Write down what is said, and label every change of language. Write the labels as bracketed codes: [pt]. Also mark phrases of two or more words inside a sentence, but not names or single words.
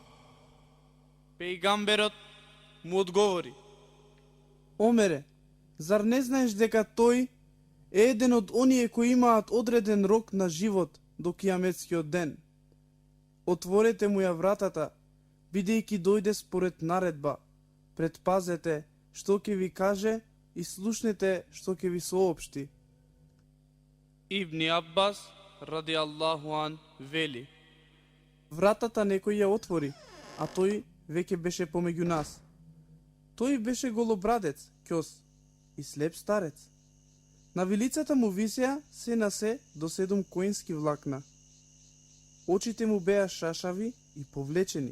[mk] Пејгамберот му одговори: Омере, зар не знаеш дека тој е еден од оние кои имаат одреден рок на живот до кијаметскиот ден? Отворете му ја вратата, бидејќи дојде според наредба. Предпазете што ќе ви каже и слушнете што ќе ви соопшти. Ибни Аббас [ar] رضي الله عنه [mk] вели: вратата некој ја отвори, а тој веќе беше помеѓу нас. Тој беше голобрадец, ќос и слеп старец. На вилицата му висеа се на се до 7 коински влакна. Очите му беа шашави и повлечени.